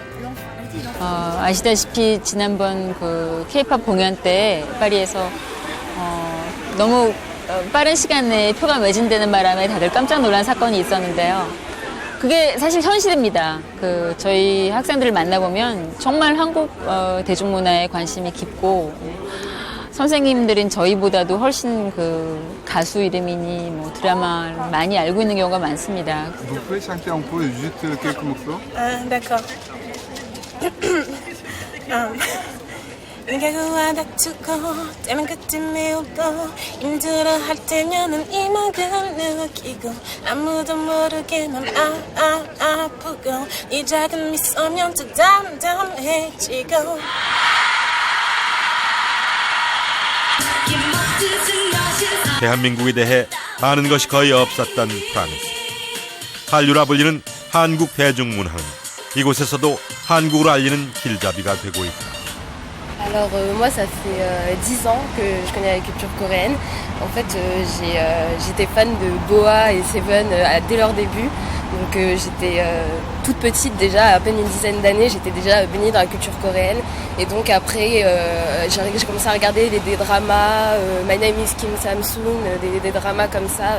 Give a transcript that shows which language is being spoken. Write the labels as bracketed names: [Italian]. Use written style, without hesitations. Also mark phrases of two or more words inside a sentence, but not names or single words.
[Korean] 아시다시피 지난번 그 K-팝 공연 때 파리에서 너무 빠른 시간 내에 표가 매진되는 바람에 다들 깜짝 놀란 사건이 있었는데요. 그게 사실 현실입니다. 저희 학생들을 만나보면 정말 한국 대중문화에 관심이 깊고 선생님들은 저희보다도 훨씬 가수 이름이니 뭐 드라마를 많이 알고 있는 경우가 많습니다. [French] Vous pouvez chanter un peu juste quelques morceaux? D'accord. [Korean] 내가 다투고 때는 그때 미우고 힘들어할 때면은 이만큼 느끼고 아무도 모르게 난 아프고 이 작은 미소면 더 담담해지고 대한민국에 대해 아는 것이 거의 없었던 프랑스. 한류라 불리는 한국 대중문화는 이곳에서도 한국으로 알리는 길잡이가 되고 있다. [French] Alors moi ça fait 10 ans que je connais la culture coréenne. En fait j'étais fan de Boa et Seven dès leur début. Donc j'étais toute petite déjà, à peine une dizaine d'années, j'étais déjà baignée dans la culture coréenne. Et donc après j'ai commencé à regarder des dramas, My Name is Kim Samsung, des dramas comme ça.